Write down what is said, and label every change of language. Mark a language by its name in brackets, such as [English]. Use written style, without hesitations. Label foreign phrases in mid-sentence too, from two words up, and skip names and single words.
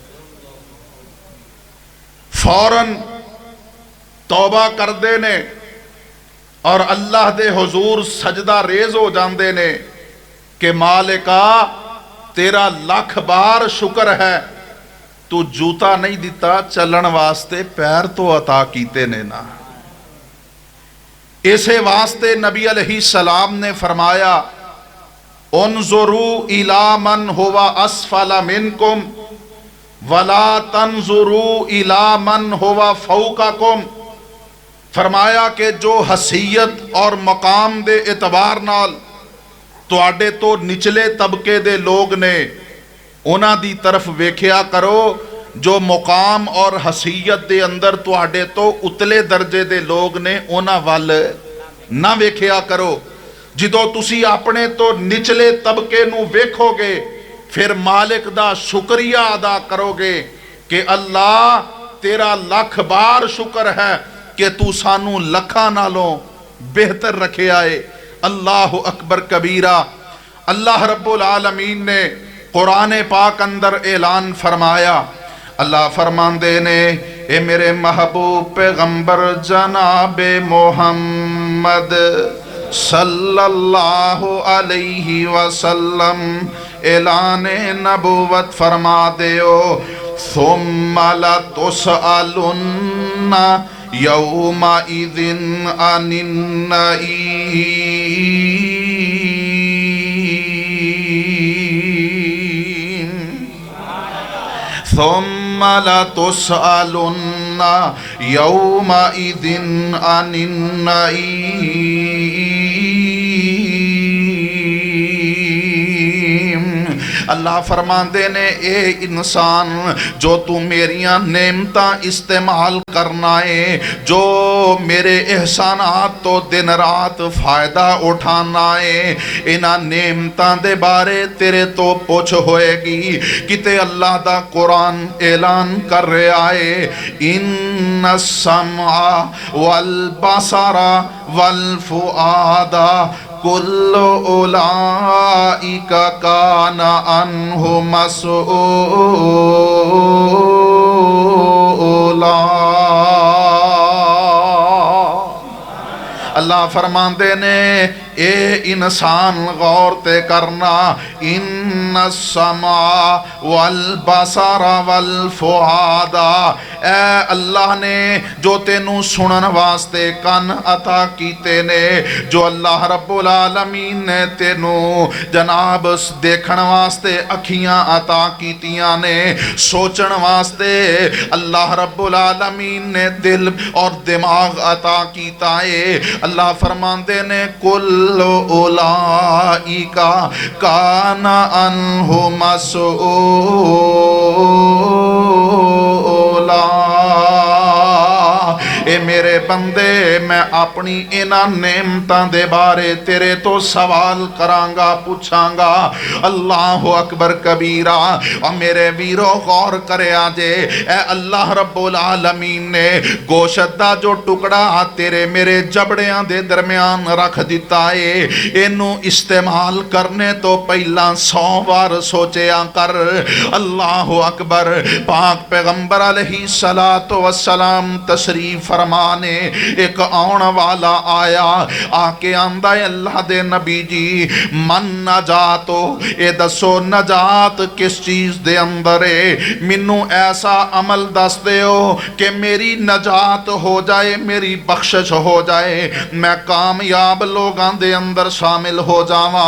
[Punjabi] فوراً توبہ کرتے نے اور اللہ دے حضور سجدہ ریز ہو جاتے نے کہ مالکا تیرا لکھ بار شکر ہے، تو جوتا نہیں دتا، چلن واسطے پیر تو عطا کیتے نے نا. اسے واسطے نبی علیہالسلام نے فرمایا, [Arabic] انظروا إلى من هو أسفل منكم ولا تنظروا إلى من هو فوقكم. [Punjabi] فرمایا کہ جو حیثیت اور مقام دے اعتبار نال تہاڈے تو نچلے طبقے دے لوگ نے انہاں دی طرف ویکھیا کرو، جو مقام اور حیثیت دے اندر تہاڈے تو اتلے درجے دے لوگ نے انہاں ول نہ ویکھیا کرو. جدوں تسی اپنے تو نچلے طبقے نوں ویکھوگے پھر مالک دا شکریہ ادا کروگے کہ اللہ تیرا لکھ بار شکر ہے کہ تو سانو لکھا نالوں بہتر رکھیا ہے. [Arabic] الله أكبر كبيرا. [Punjabi] اللہ رب العالمین نے قرآن پاک اندر اعلان فرمایا, اللہ فرماندے نے، اے میرے محبوب پیغمبر جنابے محمد [Arabic] صلى الله عليه وسلم [Punjabi] اعلانے نبوت فرما دیو, [Arabic] ثم لتسألن يومئذ عن النعيم، ثم لتسألن يومئذ عن النعيم. [Punjabi] اللہ فرماندے نے، اے انسان جو تو میریاں نعمتاں استعمال کرنا ہے، جو میرے احسانات تو دن رات فائدہ اٹھانا ہے، انہاں نعمتاں دے بارے تیرے تو پچھ ہوئیگی. کتے اللہ دا قرآن اعلان کر رہا ہے, [Arabic] إن السمع والبصر والفؤاد كل أولئك كان عنه مسؤولا. [Punjabi] اللہ فرماندے نے، اے انسان غور تے کرنا, [Arabic] إن السمع والبصر والفؤاد, [Punjabi] اے اللہ نے جو تینوں سنن واسطے کن عطا کیتے نے، جو اللہ رب العالمین نے تینوں جناب دیکھن واسطے اکھیاں عطا کیتیاں نے، سوچن واسطے اللہ رب العالمین نے دل اور دماغ عطا کیتا ہے. اللہ فرماندے نے, [Arabic] كل أولئك كان عنه مسؤولا. [Punjabi] اے میرے بندے، میں اپنی انہاں نعمتاں دے بارے تیرے تو سوال کرانگا، پچھانگا. [Arabic] الله أكبر كبيرا. [Punjabi] اور میرے ویرو غور کریا جے، اے اللہ رب العالمین نے گوشت دا جو ٹکڑا تیرے میرے جبڑیاں دے درمیان رکھ دتا ہے، اینوں استعمال کرنے تو پہلا 100 بار سوچیا کر. [Arabic] الله أكبر. [Punjabi] پاک پیغمبر [Arabic] عليه الصلاة والسلام [Punjabi] تشریف فرمانے، ایک آؤن والا آیا، آکے آندا ہے، اللہ دے نبی جی [Arabic] ما النجاة, [Punjabi] اے دسو نجات کس چیز دے اندر ہے، مینو ایسا عمل دس دیو کہ میری نجات ہو جائے، میری بخشش ہو جائے، میں کامیاب لوگاں دے اندر شامل ہو جاوا.